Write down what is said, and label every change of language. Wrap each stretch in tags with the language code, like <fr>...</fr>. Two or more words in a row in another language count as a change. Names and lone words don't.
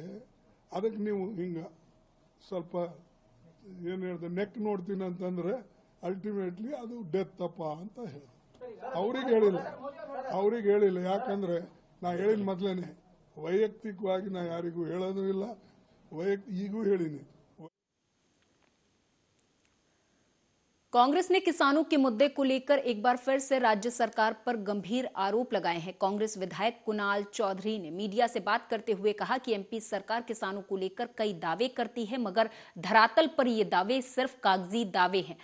<kn>ಅದಕ್ಕೆ ನೀವು ಹಿಂಗ ಸ್ವಲ್ಪ ಏನ್ ಹೇಳ್ದೆ ನೆಕ್ ನೋಡ್ತೀನಿ ಅಂತಂದ್ರೆ ಅಲ್ಟಿಮೇಟ್ಲಿ ಅದು ಡೆತ್ ಅಪ್ಪ ಅಂತ ಹೇಳಿ ಅವ್ರಿಗೆ ಹೇಳಿಲ್ಲ. ಯಾಕಂದ್ರೆ ನಾ ಹೇಳಿದ ಮೊದಲೇನೆ ವೈಯಕ್ತಿಕವಾಗಿ ನಾ ಯಾರಿಗೂ ಹೇಳೋದು ಇಲ್ಲ, ಈಗೂ ಹೇಳಿನಿ.</kn> <hi>कांग्रेस ने किसानों के मुद्दे को लेकर एक बार फिर से राज्य सरकार पर गंभीर आरोप लगाए हैं। कांग्रेस विधायक कुणाल चौधरी ने मीडिया से बात करते हुए कहा कि एमपी सरकार किसानों को लेकर कई दावे करती है, मगर धरातल पर ये दावे सिर्फ कागजी दावे हैं।</hi>